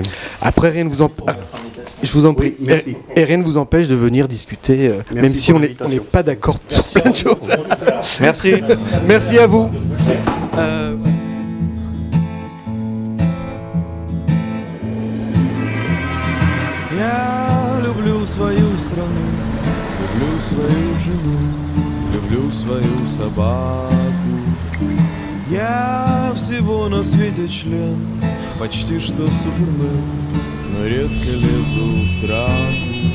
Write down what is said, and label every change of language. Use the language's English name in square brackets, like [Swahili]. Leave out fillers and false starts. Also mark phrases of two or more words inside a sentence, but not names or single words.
[French] Après, rien ne vous je vous en prie, merci. Et rien ne vous empêche de venir discuter, même si on n'est pas d'accord sur plein de choses. Merci. Merci à vous. [Russian] люблю свою страну, люблю свою жену, люблю свою собаку. Я всего на свете член, почти что супермен, но редко лезу в драку.